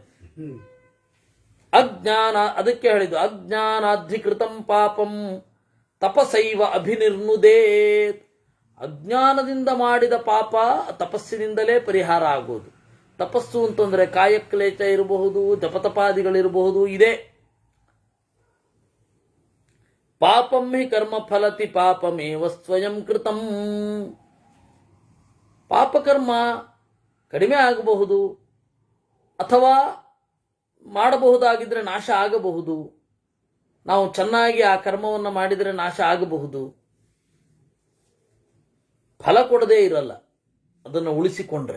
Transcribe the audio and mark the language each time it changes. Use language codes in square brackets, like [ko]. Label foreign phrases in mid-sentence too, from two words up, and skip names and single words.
[sa] ಅಜ್ಞಾನ, [kn] ಅದಕ್ಕೆ ಹೇಳಿದ್ದು [sa] ಅಜ್ಞಾನಾಧಿಕೃತಂ ಪಾಪಂ ತಪಸೈವ ಅಭಿನಿರ್ನುದೇತ್. [kn] ಅಜ್ಞಾನದಿಂದ ಮಾಡಿದ ಪಾಪ ತಪಸ್ಸಿನಿಂದಲೇ ಪರಿಹಾರ ಆಗೋದು. ತಪಸ್ಸು ಅಂತಂದ್ರೆ ಕಾಯಕ್ಲೇಚ ಇರಬಹುದು, ಜಪತಪಾದಿಗಳಿರಬಹುದು. [sa] ಇದೆ ಪಾಪಂ ಹಿ ಕರ್ಮ ಫಲತಿ ಪಾಪಮೇವ ಸ್ವಯಂ ಕೃತಂ. [kn] ಪಾಪಕರ್ಮ ಕಡಿಮೆ ಆಗಬಹುದು, ಅಥವಾ ಮಾಡಬಹುದಾಗಿದ್ರೆ ನಾಶ ಆಗಬಹುದು. ನಾವು ಚೆನ್ನಾಗಿ ಆ ಕರ್ಮವನ್ನು ಮಾಡಿದರೆ ನಾಶ ಆಗಬಹುದು. ಫಲ ಕೊಡದೇ ಇರಲ್ಲ ಅದನ್ನು ಉಳಿಸಿಕೊಂಡ್ರೆ.